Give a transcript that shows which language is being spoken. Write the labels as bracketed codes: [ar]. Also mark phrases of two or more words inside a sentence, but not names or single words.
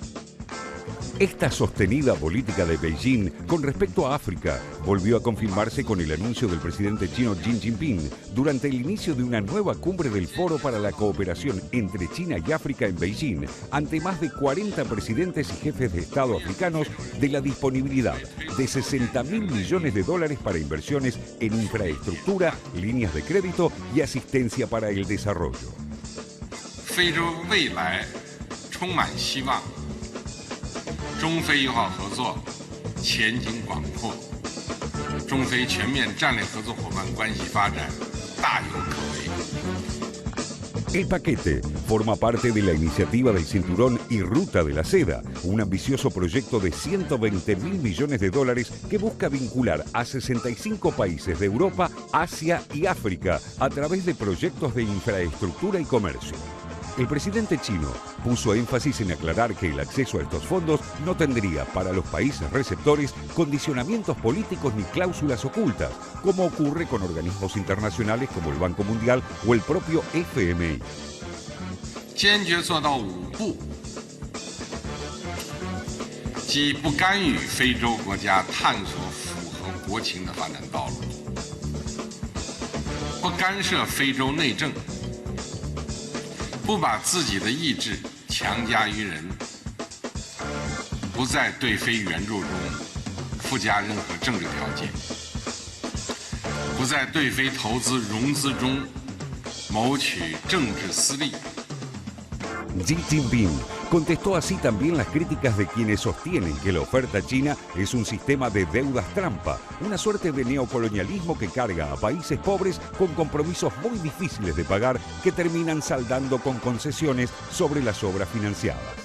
[es] Esta sostenida política de Beijing con respecto a África volvió a confirmarse con el anuncio del presidente chino Xi Jinping durante el inicio de una nueva cumbre del Foro para la Cooperación entre China y África en Beijing, ante más de 40 presidentes y jefes de Estado africanos, de la disponibilidad de $60.000 millones para inversiones en infraestructura, líneas de crédito y asistencia para el desarrollo. [zh] 非洲未来充满希望。中非友好合作前景广阔，中非全面战略合作伙伴关系发展大有可为。 [es] El paquete forma parte de la iniciativa del Cinturón y Ruta de la Seda, un ambicioso proyecto de $120.000 millones que busca vincular a 65 países de Europa, Asia y África a través de proyectos de infraestructura y comercio. El presidente chino puso énfasis en aclarar que el acceso a estos fondos no tendría para los países receptores condicionamientos políticos ni cláusulas ocultas, como ocurre con organismos internacionales como el Banco Mundial o el propio FMI. [zh] 坚决做到5不：即不干预非洲国家探索符合国情的发展道路，不干涉非洲内政。不把自己的意志强加于人，不在对非援助中附加任何政治条件，不在对非投资融资中谋取政治私利。 [es] Xi Jinping contestó así también las críticas de quienes sostienen que la oferta china es un sistema de deudas trampa, una suerte de neocolonialismo que carga a países pobres con compromisos muy difíciles de pagar que terminan saldando con concesiones sobre las obras financiadas.